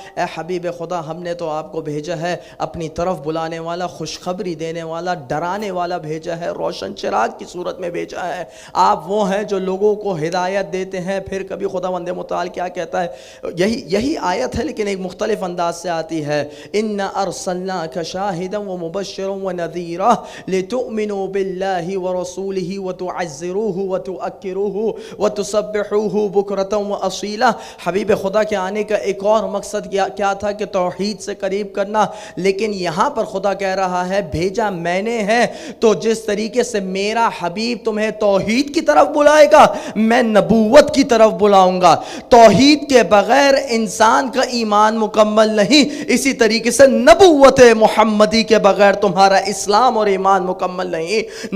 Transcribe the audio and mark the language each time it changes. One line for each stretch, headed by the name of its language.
Urdu: اے حبیب خدا, ہم نے تو آپ کو بھیجا ہے اپنی طرف بلانے والا, خوشخبری دینے والا, ڈرانے والا بھیجا ہے, روشن چراغ کی صورت میں بھیجا ہے. آپ وہ ہیں جو لوگوں کو ہدایت دیتے ہیں. پھر کبھی خداوند متعال کیا کہتا ہے, یہی آیت ہے لیکن ایک مختلف انداز سے آتی ہے.
Arabic: انا ارسلناک شاہدا ومبشرا ونذيرا لتؤمنوا بالله ورسوله وتعزروه وتؤكروه وتسبحوه بكرة وأصيلا.
Urdu: حبیب خدا کے آنے کا ایک اور مقصد کیا تھا کہ توحید سے قریب کرنا, لیکن یہاں پر خدا کہہ رہا ہے بھیجا میں نے ہے, تو جس طریقے سے میرا حبیب تمہیں توحید کی طرف بلائے گا میں نبوت کی طرف بلاؤں گا. توحید کے بغیر انسان کا ایمان مکمل نہیں, اسی طریقے سے نبوت محمدی کے بغیر تمہارا اسلام اور ایمان مکمل نہیں.